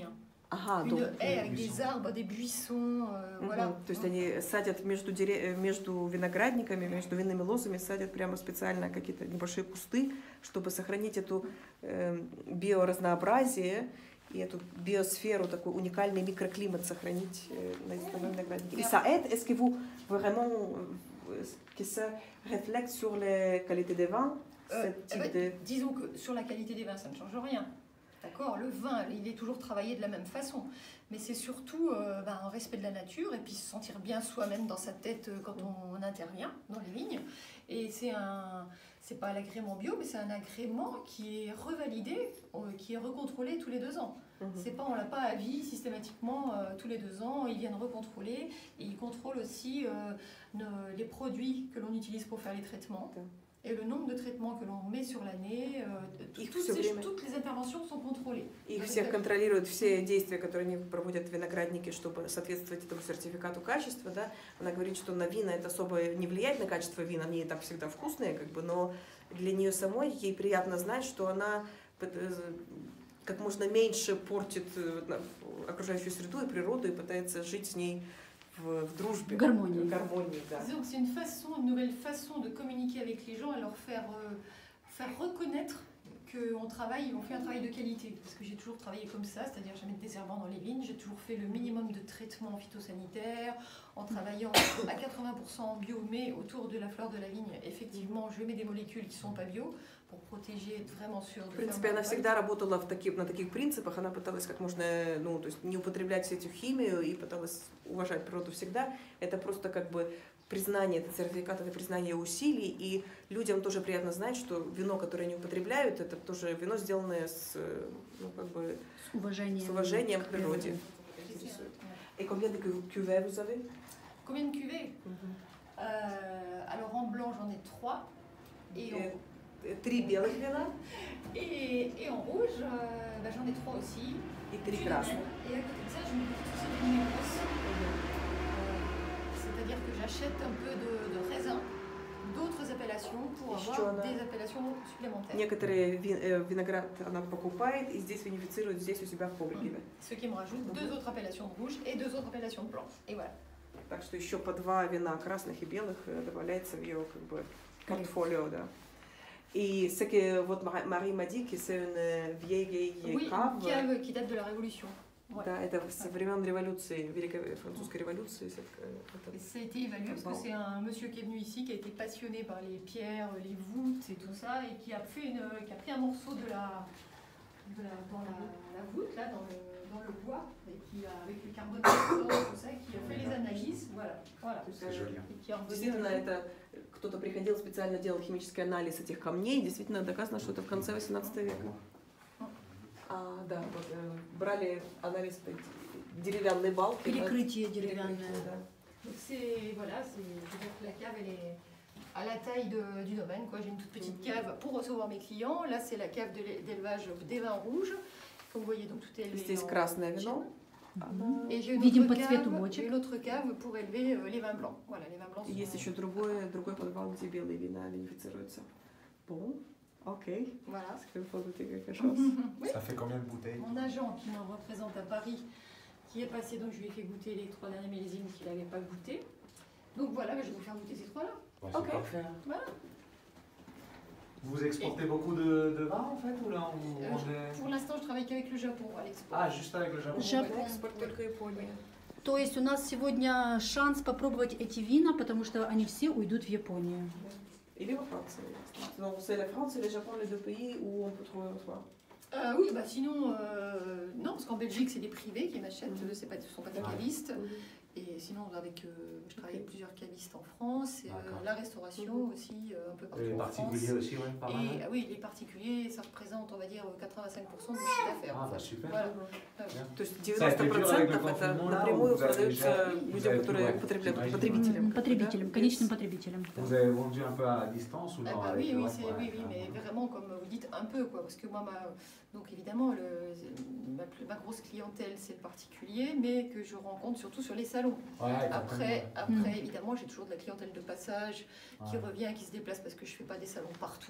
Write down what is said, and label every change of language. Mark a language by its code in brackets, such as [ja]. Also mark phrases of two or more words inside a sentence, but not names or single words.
[fr] Une haie avec des arbres, des buissons, voilà. [ru] То есть они садят между виноградниками, между винными лозами, садят прямо специально какие-то небольшие кусты, чтобы сохранить эту биоразнообразие и эту биосферу, такой уникальный микроклимат сохранить на винограднике. [fr] Et ça aide, est-ce que vous vraiment, que ça reflète sur la qualité des vins? Disons que sur la qualité des vins, ça ne change rien. D'accord, le vin, il est toujours travaillé de la même façon, mais c'est surtout un respect de la nature et puis se sentir bien soi-même dans sa tête quand on intervient dans les vignes. Et c'est pas l'agrément bio, mais c'est un agrément qui est revalidé, qui est recontrôlé tous les 2 ans. C'est pas, on l'a pas à vie systématiquement tous les 2 ans, ils viennent recontrôler et ils contrôlent aussi les produits que l'on utilise pour faire les traitements. Et le nombre de traitements que l'on met sur l'année, toutes les interventions sont contrôlées. [ru] Их всех контролируют, все действия, которые они проводят в винограднике, чтобы соответствовать этому сертификату качества. Да? Она говорит, что на вина это особо не влияет на качество вина, они и так всегда вкусные, как бы, но для нее самой ей приятно знать, что она как можно меньше портит окружающую среду и природу и пытается жить с ней в дружбе, в гармонии. Да. [fr] C'est une nouvelle façon de communiquer avec les gens, à leur faire reconnaître qu'on travaille, on fait un travail de qualité. Parce que j'ai toujours travaillé comme ça, c'est-à-dire jamais de désherbant dans les vignes. J'ai toujours fait le minimum de traitements phytosanitaires, en travaillant à 80% en bio, mais autour de la fleur de la vigne, effectivement, je mets des molécules qui ne sont pas bio pour protéger, être vraiment sûr de [ru] В принципе, она всегда работала на таких принципах, она пыталась как можно, ну, то есть не употреблять всю эту химию и пыталась уважать природу всегда. Это просто как бы признание, это сертификат, это признание усилий, и людям тоже приятно знать, что вино, которое они употребляют, это тоже вино, сделанное с, ну, как бы, с уважением к природе. [fr] Et combien de cuvées vous avez? Combien de cuvées? Alors en blanc, j'en ai 3. [ru] Три белых вина. [fr] Et en rouge, j'en ai 3 aussi. [ru] Et 3 красных. [fr] Et à côté de ça, je me dis aussi des négrosses. C'est-à-dire que j'achète un peu de raisin, d'autres appellations pour avoir des appellations supplémentaires. [ru] Некоторые виноград она покупает и здесь винифицирует здесь у себя в погребе. [fr] Ce qui me rajoute 2 autres appellations de rouge et 2 autres appellations de blanc. Et voilà. [ru] Так что еще по 2 вина красных и белых добавляется в ее как бы портфолио, да. [fr] Et ce que votre mari m'a dit que c'est une vieille cave. Oui, une cave qui date de la Révolution. Ouais. [ru] Да, это со времен революции, Великой французской революции. [fr] Ça a été évalué parce que c'est un monsieur qui est venu ici, qui a été passionné par les pierres, les voûtes et tout ça, et qui a pris un morceau dans la voûte, là, dans le bois, et qui a, avec le carbone, tout ça, qui a fait les analyses, voilà. C'est joli. [ru] Действительно, это кто-то приходил специально делал химический анализ этих камней, действительно доказано, что это в конце 18 века. Да, вот, брали анализ деревянной балки. Перекрытие деревянное. [fr] C'est la cave, elle est à la taille du domaine, quoi. J'ai une toute petite cave pour recevoir mes clients. Là, c'est la cave d'élevage des vins rouges. Comme vous voyez, donc tout est élevé. [ru] Здесь красное вино. [fr] Et j'ai une autre cave pour élever les vins blancs. Voilà, les vins blancs. [ru] Есть еще другой подвал, где белые вина винифицируются. [fr] Bon. Ok. Voilà. Ça fait goûter quelque chose. Oui. Ça fait combien de bouteilles? Mon agent qui me représente à Paris, qui est passé, donc je lui ai fait goûter les 3 derniers millésimes qu'il n'avait pas goûté. Donc voilà, je vais vous faire goûter ces 3-là. Ouais, Ok. Parfait. Voilà. Vous exportez beaucoup de vin en fait ou là Pour l'instant, je travaille qu'avec le Japon à l'export. Ah, juste avec le Japon. [ru] Экспорт только Япония. То есть у нас сегодня шанс попробовать эти вина, потому что они все уйдут в Японию. Или во Франции. [fr] Donc c'est la France et le Japon, les deux pays où on peut trouver votre vin. Oui, bah sinon, non, parce qu'en Belgique, c'est des privés qui m'achètent, ce ne sont pas des cavistes. Et sinon, je travaille avec plusieurs cavistes en France, et, la restauration aussi, un peu partout les en France. Les particuliers aussi, oui, pas mal. Et oui, les particuliers, ça représente, on va dire, 85% de mon chiffre d'affaires. Ah, bah super. Voilà. [ru] То есть 90% это напрямую продается людям, которые потребителям. Потребителям, конечным потребителям. [fr] Vous avez vendu un peu à distance ou non? Oui, mais vraiment, comme vous dites, un peu, quoi, parce que moi, donc évidemment, ma grosse clientèle, c'est le particulier, mais que je rencontre surtout sur les salons. Ouais, Après, évidemment, j'ai toujours de la clientèle de passage qui revient, qui se déplace parce que je ne fais pas des salons partout.